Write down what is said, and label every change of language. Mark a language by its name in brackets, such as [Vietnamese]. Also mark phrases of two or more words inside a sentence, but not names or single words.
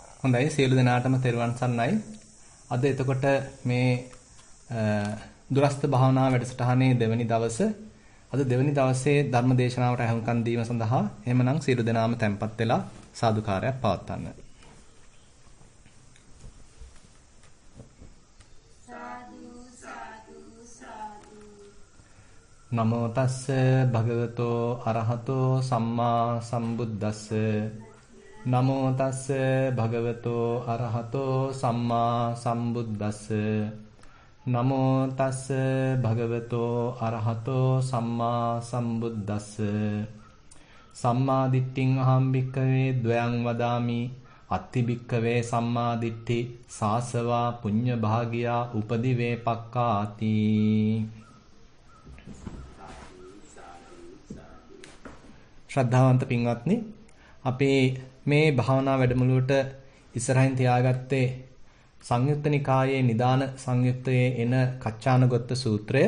[Sinhala] හොඳයි සියලු දෙනාටම තෙරුවන් සරණයි. අද එතකොට මේ දුරස්ත භාවනා වැඩසටහනේ දෙවැනි දවස. අද දෙවැනි දවසේ ධර්ම දේශනාවට අහුම්කම් දීම සඳහා එහෙමනම් සියලු දෙනාම tempත් වෙලා සාදුකාරයක් පවත්වන්න. [Pali] නමෝ තස්ස භගවතෝ අරහතෝ සම්මා සම්බුද්දස්ස නමෝ තස්ස භගවතෝ අරහතෝ සම්මා සම්බුද්දස්ස නමෝ තස්ස භගවතෝ අරහතෝ සම්මා සම්බුද්දස්ස සම්මා දිට්ඨින් අහං භික්ඛවේ ද්වයං වදාමි අත්ති භික්ඛවේ සම්මා දිට්ඨි සාසවා පුඤ්ඤ භාගියා උපදි වේපක්ඛාති. [Sinhala] ශ්‍රද්ධාවන්ත පින්වත්නි, අපේ මේ භාවනා වැඩමුළුවට ඉස්සරහින් තියාගත්තේ සංයුත්ත නිකායේ නිදාන සංයුත්තයේ එන කච්චානගොත්ත සූත්‍රය.